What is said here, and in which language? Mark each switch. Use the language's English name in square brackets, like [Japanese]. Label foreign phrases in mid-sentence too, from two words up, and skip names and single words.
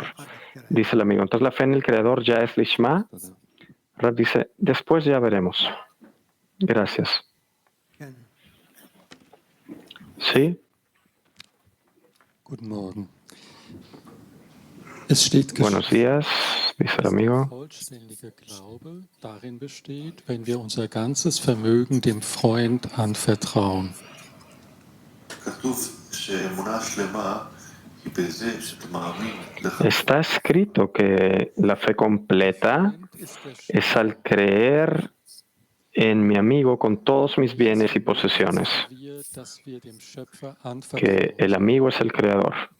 [Spanish] Dice el amigo, entonces la fe en el Creador ya es lishma. Rab dice, después ya veremos. Gracias. ¿Sí? [German] Guten Morgen. [Spanish] Buenos días, dice el amigo. [German] Vollständiger Glaube darin besteht, wenn wir unser ganzes Vermögen dem Freund anvertrauen. [Spanish] Está escrito que la fe completa es al creer en mi amigo con todos mis bienes y posesiones, que el amigo es el Creador.